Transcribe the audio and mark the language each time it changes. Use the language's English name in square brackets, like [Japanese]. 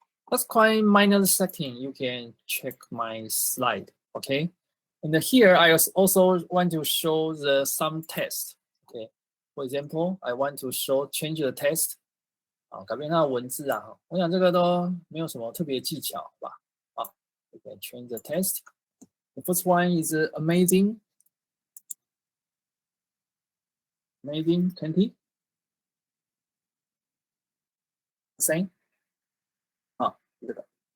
[English] That's quite minor setting. You can check my slide, okay? And here I also want to show the some test, okay? For example, I want to change the text. [Chinese] 改变它的文字啊，我想这个都没有什么特别技巧，好吧？ [English] 好 ，we can change the text. The first one is amazing, 20%. [Chinese] Same. 好，这个。